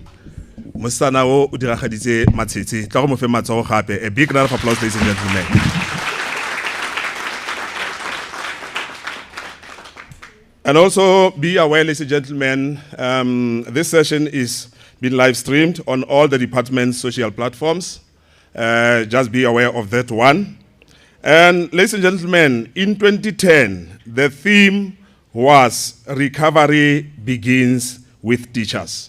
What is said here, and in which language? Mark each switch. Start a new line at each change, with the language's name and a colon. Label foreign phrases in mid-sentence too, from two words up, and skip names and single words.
Tswana: Mosana o diragaditse matshetse tla go mo fe matsogo gape.
English: A big round of applause, ladies and gentlemen. And also be aware, ladies and gentlemen, this session is being live streamed on all the department's social platforms. Just be aware of that one. And ladies and gentlemen, in 2010, the theme was Recovery Begins with Teachers.